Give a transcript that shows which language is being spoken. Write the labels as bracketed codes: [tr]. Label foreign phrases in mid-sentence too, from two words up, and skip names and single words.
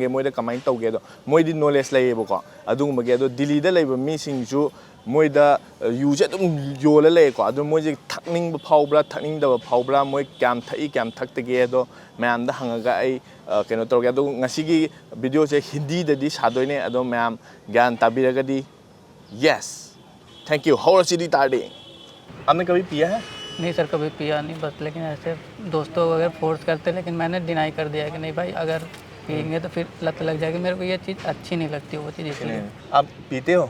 [mni] ꯃꯣꯏꯗ ꯀꯃꯥꯏꯅ ꯇꯧꯒꯦ ꯑꯗꯣ ꯃꯣꯏꯗꯤ ꯅꯣꯂꯦꯖ ꯂꯩꯌꯦꯕꯀꯣ ꯑꯗꯨꯒꯨꯝꯕꯒꯤ ꯑꯗꯣ ꯗꯤꯜꯂꯤꯗ ꯂꯩꯕ ꯃꯤꯁꯤꯡꯁꯨ ꯃꯣꯏꯗ ꯌꯨꯁꯦ ꯑꯗꯨꯝ ꯌꯣꯜꯂ ꯂꯩꯌꯦꯀꯣ ꯑꯗꯣ ꯃꯣꯏꯁꯦ ꯊꯛꯅꯤꯡꯕ ꯐꯥꯎꯕ꯭ꯔꯥ ꯊꯛꯅꯤꯡꯗꯕ ꯐꯥꯎꯕ꯭ꯔꯥ ꯃꯣꯏ ꯀꯌꯥꯝ ꯊꯛꯏ ꯀꯌꯥꯝ ꯊꯛꯇꯒꯦ ꯑꯗꯣ ꯃꯌꯥꯝꯗ ꯍꯪꯉꯒ ꯑꯩ ꯀꯩꯅꯣ ꯇꯧꯔꯒꯦ ꯑꯗꯣ ꯉꯁꯤꯒꯤ ꯚꯤꯗꯤꯑꯣꯁꯦ ꯍꯤꯟꯗꯤꯗꯗꯤ ꯁꯥꯗꯣꯏꯅꯦ ꯑꯗꯣ ꯃꯌꯥꯝ ꯒ꯭ꯌꯥꯟ ꯇꯥꯕꯤꯔꯒꯗꯤ [en] yes thank you [mni] ꯍꯧꯔꯁꯤꯗꯤ ꯇꯥꯔꯗꯤ [hi] आपने कभी पिया है नहीं सर कभी पिया नहीं बस लेकिन ऐसे दोस्तों वगैरह फोर्स करते लेकिन मैंने डिनाई कर दिया कि नहीं भाई अगर पियेंगे तो फिर लत लग जाएगी मेरे को ये चीज़ अच्छी नहीं लगती वो चीज़ इसलिए आप पीते हो